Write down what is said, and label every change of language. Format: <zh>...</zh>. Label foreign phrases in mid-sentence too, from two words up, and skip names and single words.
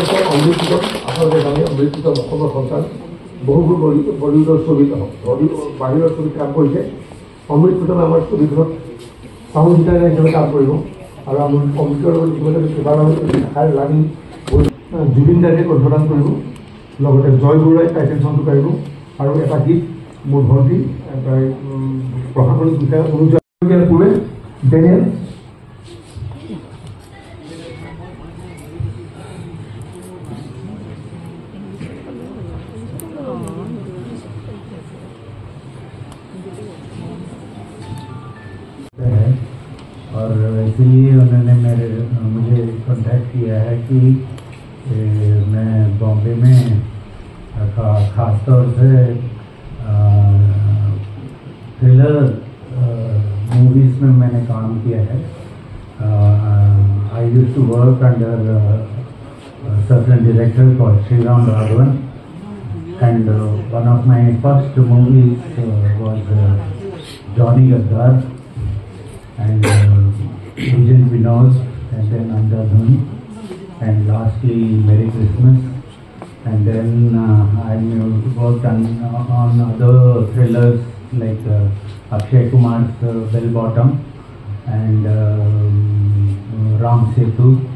<as>আছে অমৃত প্ৰীতম আপোনালোকে জানে অমৃত প্ৰীতম অসমৰ সন্তান বহুবোৰ বলিউডৰ ছবিত বাহিৰৰ ছবিত কাম কৰিছে অমৃত প্ৰীতমে আমাৰ ছবিখনত</as> <en>sound designer</en> <as>হিচাপে কাম কৰিব আৰু আমাৰ অমৃতৰ লগত ইতিমধ্যে কেইবাটাও লানি জুবিন দাসে কণ্ঠদান কৰিব লগতে জয় বৰুৱাই</as> <en>title songটো</en> <as>গাইব আৰু এটা গীত মোৰ ভণ্টি প্ৰশাসনিক বিষয়া অনুযায়ী পূৰ্বে ডেনিয়েল</as> <hi>और इसीलिए उन्होंने मुझे कॉन्टैक्ट किया है कि मैं बॉम्बे में ख़ास तौर से</hi> <en>thriller movies</en> <hi>में मैंने काम किया है</hi> <en>I used to work under certain director called Sriram Raghavan and one of my first movies was Johnny Gaddar and Agent Vinod and then Andhadhun and lastly Merry Christmas and then I worked on other thrillers like Akshay Kumar's Bell Bottom and Ram Setu</en>